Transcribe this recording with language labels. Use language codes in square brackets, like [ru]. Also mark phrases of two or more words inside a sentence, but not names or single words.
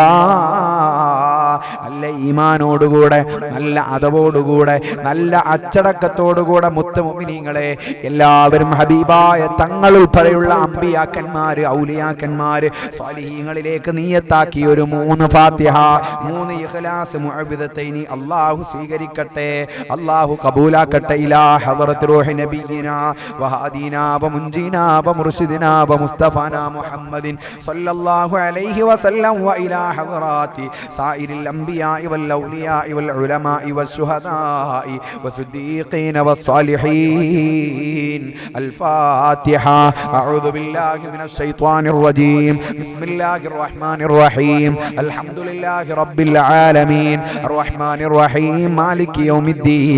[ml] നല്ല ഈമാനോടുകൂടെ, നല്ല അദബോടുകൂടെ, നല്ല അച്ചടക്കത്തോടുകൂടെ മുത്ത് മുഅ്മിനീങ്ങളെ എല്ലാവരും ഹബീബായ തങ്ങൾ ഉൾപ്പെടെയുള്ള അമ്പിയാക്കന്മാര്, ഔലിയാക്കന്മാര്, സ്വാലിഹീങ്ങളിലേക്ക് നിയത്താക്കി ഒരു 3 ഫാത്തിഹ 3 ഇഖ്ലാസ് മുഅവ്വിദത്തൈനി അല്ലാഹു സ്വീകരിക്കട്ടെ, അല്ലാഹു ഖബൂലാക്കട്ടെ. [ar] إلى حضرة روح نبينا وهادينا ومنجينا ومرشدنا ومصطفانا محمد صلى الله عليه وسلم وإلى حضرات سائر الأنبياء والأولياء والعلماء والشهداء والصديقين والصالحين. الفاتحة. أعوذ بالله من الشيطان الرجيم. بسم الله الرحمن الرحيم. الحمد لله رب العالمين الرحمن الرحيم مالك يوم الدين.